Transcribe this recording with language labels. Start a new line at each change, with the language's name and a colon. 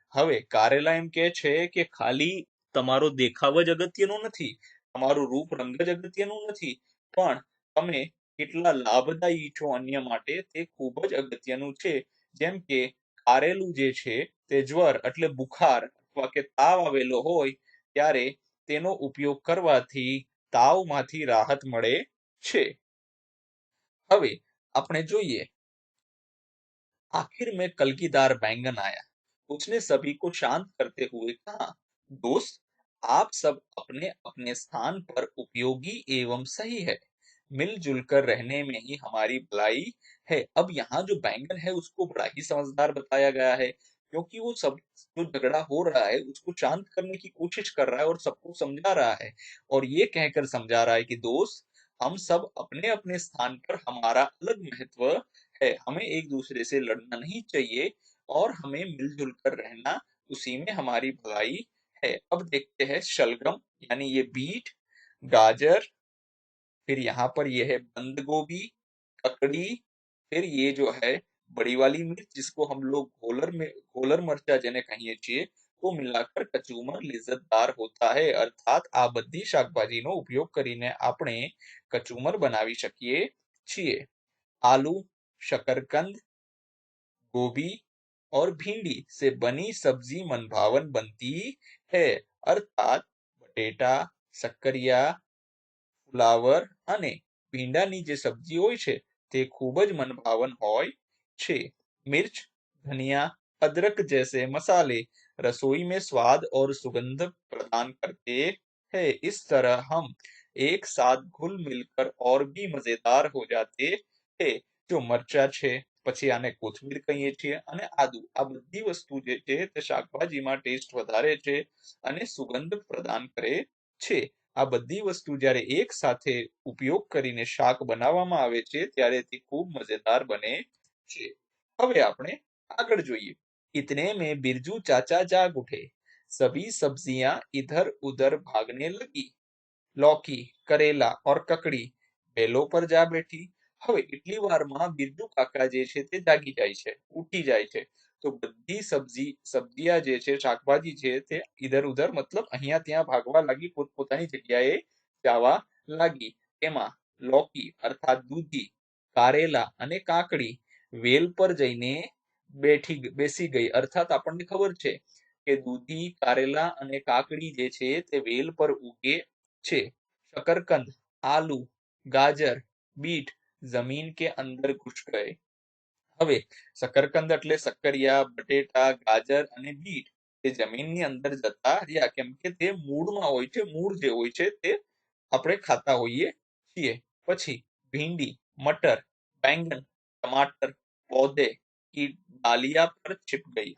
Gujarati: હવે કારેલા એમ કહે છે કે ખાલી તમારો દેખાવ જ અગત્યનો નથી, તમારું રૂપ રંગ જ અગત્યનું નથી, પણ તમે કેટલા લાભદાયી છો અન્ય માટે તે ખૂબ જ અગત્યનું છે। જેમ કે કારેલું જે છે તે જ્વર એટલે બુખાર અથવા કે તાવ આવેલો હોય ત્યારે તેનો ઉપયોગ કરવાથી તાવમાંથી રાહત મળે છે। હવે આપણે જોઈએ।
Hindi: आखिर में कलगीदार बैंगन आया, उसने सभी को शांत करते हुए कहा, दोस्त, आप सब अपने अपने स्थान पर उपयोगी एवं सही है, मिलजुल कर रहने में ही हमारी भलाई है। अब यहाँ जो बैंगन है उसको बड़ा ही समझदार बताया गया है, क्योंकि वो सब जो झगड़ा हो रहा है उसको शांत करने की कोशिश कर रहा है और सबको समझा रहा है और ये कहकर समझा रहा है कि दोस्त, हम सब अपने अपने स्थान पर हमारा अलग महत्व है, हमें एक दूसरे से लड़ना नहीं चाहिए और हमें मिलजुल कर रहना, उसी में हमारी भलाई है। अब देखते हैं शलगम यानी ये बीट, गाजर, फिर यहाँ पर ये है बंद गोभी, ककड़ी, फिर ये जो है बड़ी वाली मिर्च जिसको हम लोग घोलर मरचा
Gujarati: જેને કહીએ છીએ
Hindi: वो मिलाकर कचूमर लिज्जतदार होता है।
Gujarati: अर्थात આ બધી શાકભાજીનો ઉપયોગ કરીને આપણે કચુમર બનાવી શકીએ છીએ।
Hindi: आलू, शकरकंद, गोभी और भिंडी से बनी सब्जी मनभावन बनती है।
Gujarati: अर्थात बटेटा, सक्करिया, ફ્લાવર અને ભીંડાની જે સબ્જી હોય છે તે ખૂબ જ મનભાવન હોય છે।
Hindi: मिर्च, धनिया, अदरक जैसे मसाले रसोई में स्वाद और सुगंध प्रदान करते हैं। इस तरह हम एक साथ घुल मिलकर और भी मजेदार हो जाते हैं।
Gujarati: जो મરચા છે, પછી આને કોથમીર કહીએ છીએ અને આદુ, આ બધી વસ્તુ જે છે તે શાકભાજીમાં ટેસ્ટ વધારે છે અને સુગંધ પ્રદાન કરે છે। આ બધી વસ્તુ જ્યારે એક સાથે ઉપયોગ કરીને શાક બનાવવામાં આવે છે ત્યારે તે ખૂબ મજેદાર બને છે। હવે આપણે આગળ જોઈએ।
Hindi: इतने में बिरजू चाचा जाग उठे। सभी सब्जियां इधर उधर भागने लगी। लौकी, करेला और ककड़ी
Gujarati: વેલો પર જા બેઠી। હવે એટલી વારમાં બિરજુ કાકા જે છે તે જાગી જાય છે, ઉઠી જાય છે। તો બધી સબ્જીયા જે છે, શાકભાજી છે તે ઇધર ઉધર મતલબ અહીંયા ત્યાં ભાગવા લાગી, પોતપોતાની જગ્યાએ જવા લાગી। એમાં લૌકી અર્થાત દૂધી, કારેલા અને કાકડી વેલ પર જઈને બેસી ગઈ। અર્થાત આપણને ખબર છે કે દૂધી, કારેલા અને કાકડી જે છે તે વેલ પર ઉગે છે।
Hindi: शकरकंद, आलू, गाजर, बीट जमीन के अंदर घुस गए।
Gujarati: હવે શકરકંદ એટલે સક્કરિયા, બટેટા, ગાજર અને બીટ તે જમીનની અંદર જતા રહ્યા, કેમ કે તે મૂળમાં હોય છે, મૂળ જે હોય છે તે આપણે ખાતા હોઈએ છીએ।
Hindi: પછી ભીંડી, મટર, बैंगन, टमाटर पौधे की डालिया पर छिप गई।